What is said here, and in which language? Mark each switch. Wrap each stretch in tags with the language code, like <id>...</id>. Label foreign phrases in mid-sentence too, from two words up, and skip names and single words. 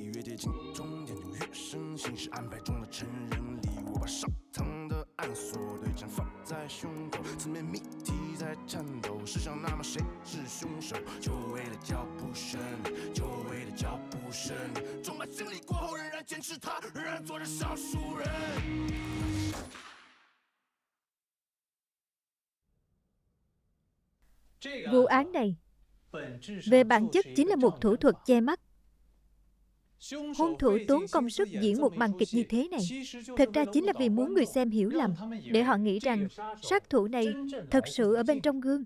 <zh>越接近终点，就越深信是安排中的成人礼。我把上膛的暗锁对战放在胸口，字面谜题在颤抖。试想，那么谁是凶手？久违的脚步声，久违的脚步声，充满经历过后仍然坚持它，仍然做着少数人。</zh> <vi>Vụ án này về bản chất chính là một thủ thuật che mắt. Hung thủ tốn công sức diễn một màn kịch như thế này, thực ra chính là vì muốn người xem hiểu lầm, để họ nghĩ rằng sát thủ này thật sự ở bên trong gương.</vi>